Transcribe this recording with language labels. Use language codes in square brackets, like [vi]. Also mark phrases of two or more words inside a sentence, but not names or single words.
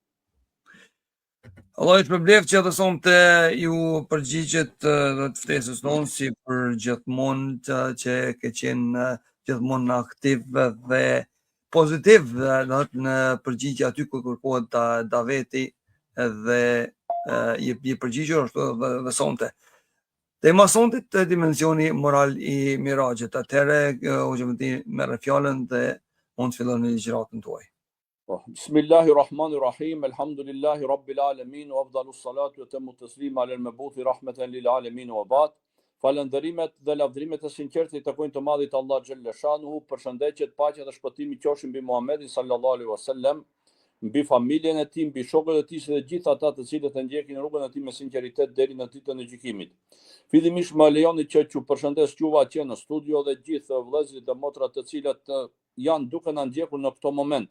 [sq] Allah ju shpërbleft që edhe sonte ju përgjigjet dhe të ftesës tonë, si për gjithmonë që ke qenë gjithmonë aktiv dhe pozitiv në përgjigje aty ku kërkohet daveti dhe je përgjigjur ashtu dhe sonte. Tema sonte të dimensioni moral i Mirajit. Atëherë hoxha merr fjalën dhe mund të filloni ligjëratën tuaj. [ar] بسم الله الرحمن الرحيم الحمد لله رب العالمين وأفضل الصلاة وأتم التسليم على المبعوث رحمة للعالمين وبعد. [sq] Falënderimet dhe lavdrimet e sinqertë i takojnë të madhit Allah [ar] جل شأنه, [sq] përshëndetjet, paqja dhe shpëtimi qofshin mbi Muhamedit [ar] صلى الله عليه وسلم, [sq] mbi familjen e tij, mbi shokët e tij dhe gjithë ata të cilët e ndjekin rrugën e tij me sinqeritet deri në ditën e gjykimit. Fillimisht më lejoni që ju përshëndes juve atje në studio dhe gjithë vëllezërit dhe motrat të cilët janë duke na ndjekur në këto momente.